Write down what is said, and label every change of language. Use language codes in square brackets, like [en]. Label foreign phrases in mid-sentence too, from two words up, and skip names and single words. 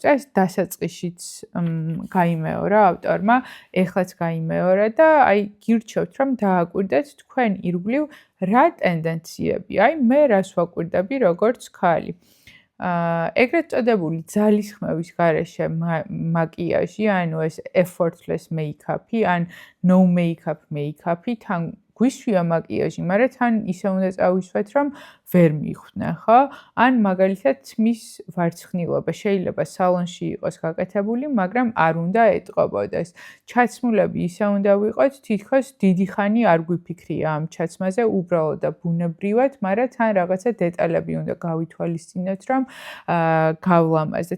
[ka] ეს დასაწყისშიც გაიმეორა ავტორმა, ეხლაც გაიმეორა და აი გირჩევთ, რომ დააკვირდეთ თქვენ ირგვლივ რა ტენდენციები. აი მე რას ვაკვირდები როგორც ქალი. ეგრეთ წოდებული ძალისხმევის გარეშე მაკიაჟი, ანუ ეს [en] effortless make-up- [ka] ი, ან [en] no make-up make-up- [ka] ი, თან გვისვია მაკიაჟი, მაგრამ თან ისე უნდა წავისვათ, რომ ვერ მიხვდნენ, ხო? ან მაგალითად მის ვარცხნილობა შეიძლება სალონში იყოს გაკეთებული, მაგრამ არ უნდა ეტყობოდეს. ჩაცმულები ისე უნდა ვიყოთ, თითქოს დიდი ხანი არ გვიფიქრია ამ ჩაცმაზე, უბრალოდ და ბუნებრივად, მაგრამ თან რაღაცა დეტალები უნდა გავითვალისწინოთ, რომ გავლამაზდეთ.